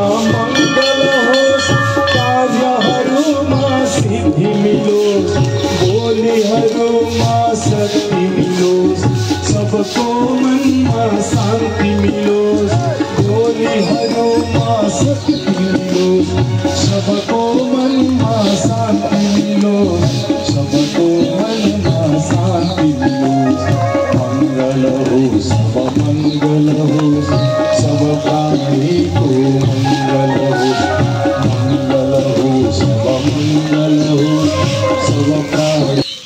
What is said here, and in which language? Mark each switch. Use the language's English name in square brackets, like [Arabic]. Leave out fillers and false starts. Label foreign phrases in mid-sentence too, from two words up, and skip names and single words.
[Nepali] मङ्गल होस्, कार्यहरूमा सिद्धि मिलोस्, बोलीहरूमा शक्ति मिलोस्, सबको मनमा शान्ति मिलोस्, बोलीहरूमा शक्ति मिलोस्, सबको मनमा शान्ति मिलोस्, सबको मनमा शान्ति मिलोस्। [Hindi] मंगल हो सब मंगल हो, सब प्राणी को मंगल हो, मंगल हो सब मंगल हो, सब प्राणी।